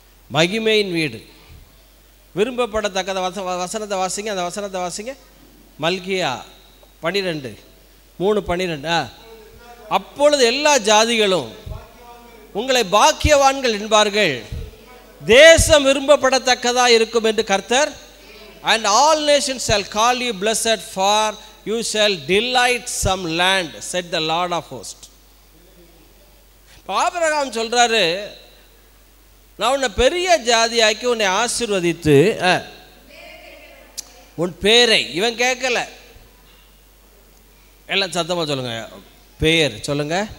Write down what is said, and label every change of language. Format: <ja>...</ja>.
<ta>மகிமையின் வீடு விரும்பப்படத்தக்கத. வசனத்தை வாசிங்க, அந்த வசனத்தை வாசிங்க. மல்கியா 12:3-12. அப்பொழுது எல்லா ஜாதிகளும் உங்களை பாக்கியவான்கள் என்பார்கள், தேசம் விரும்பப்படத்தக்கதாக இருக்கும் என்று கர்த்தர்.</ta> <en>And all nations shall call you blessed, for you shall delight some land, said the Lord of hosts.</en> <ta>Abraham சொல்றாரு, நான் உன்னை பெரிய ஜாதியாக்கி உன்னை ஆசீர்வதித்து உன் பேரை. இவன் கேட்கல, எல்லாம் சத்தமாக சொல்லுங்க, பேர் சொல்லுங்க.</ta>